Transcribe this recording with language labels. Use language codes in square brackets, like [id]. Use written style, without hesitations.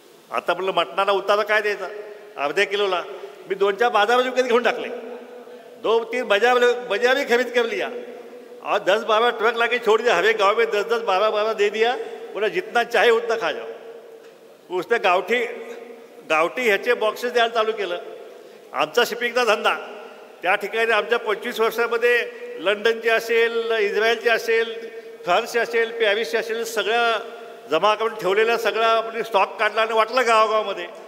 [mr] आता म्हटलं मटणाला उतारा काय द्यायचा, अर्ध्या किलोला मी 2-4 बाजार विकत घेऊन टाकले. [hi] 2-3 बाजार भी खरीद कर लिया और 10-12 ट्रक लाके छोड़ दिया. हर एक गाँव में 10-10 12-12 दे दिया. बोला जितना चाहे उतना खा जाओ. [mr] उसने गावठी ह्याचे बॉक्सेस द्यायला चालू केलं. आमचा शिपिंगचा धंदा त्या ठिकाणी आमच्या 25 वर्षामध्ये लंडनचे असेल, इस्रायलचे असेल, फ्रान्सचे असेल, पॅरिसचे असेल, सगळ्या जमा करून ठेवलेल्या सगळा आपण स्टॉक काढला आणि वाटला गावागावामध्ये.